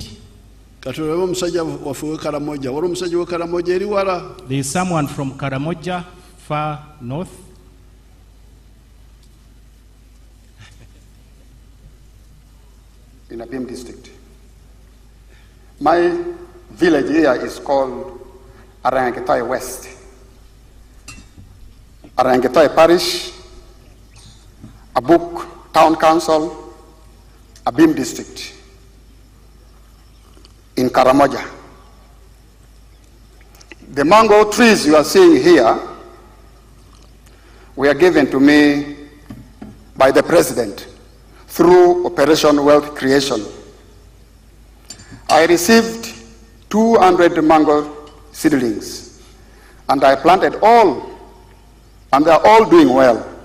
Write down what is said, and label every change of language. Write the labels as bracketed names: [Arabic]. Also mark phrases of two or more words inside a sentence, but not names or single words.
[Ganda] Kati olaba omusajja waffe we Karamoja. Wali omusajja we Karamoja eri wala. [English] There is someone from Karamoja, far north. In Abim district. My village here is called Arangetoy West. Arangetoy Parish, Abuk Town Council, Abim district. In Karamoja. The mango trees you are seeing here were given to me by the president through Operation Wealth Creation. I received 200 mango seedlings, and I planted all, and they are all doing well.